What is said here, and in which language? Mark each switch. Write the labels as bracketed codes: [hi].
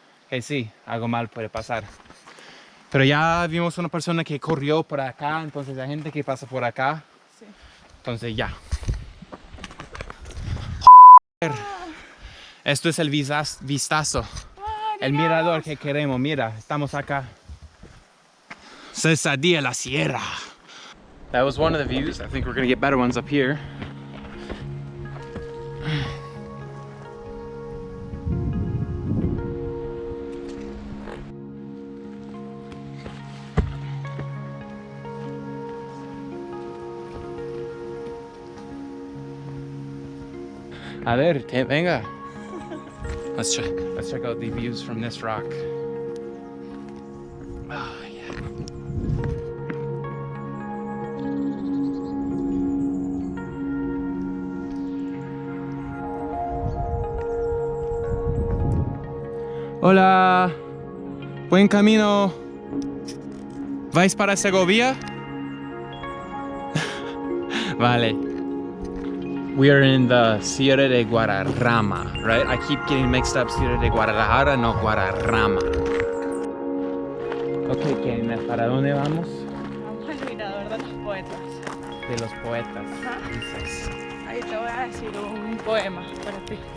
[es] Que sí, algo mal puede pasar. Pero ya vimos una persona que corrió por acá, entonces la gente que pasa por acá. Sí. Entonces ya. Esto es el vistazo. El mirador que queremos. Mira, estamos acá. Cercedilla, la Sierra. [en] That was one of the views. I think we're gonna get better ones up here. [es] A ver, venga. [en] Let's check out the views from this rock. Oh, yeah. [es] Hola. Buen camino. ¿Vais para Segovia? Vale. [en] We are in the Sierra de Guadarrama, right? I keep getting mixed up, Sierra de Guadarrama, no Guadarrama. [es] Ok, Kenna, ¿para dónde vamos? Vamos al mirador de los poetas. De los poetas. Ajá. Dices. Ahí te voy a decir un poema para ti.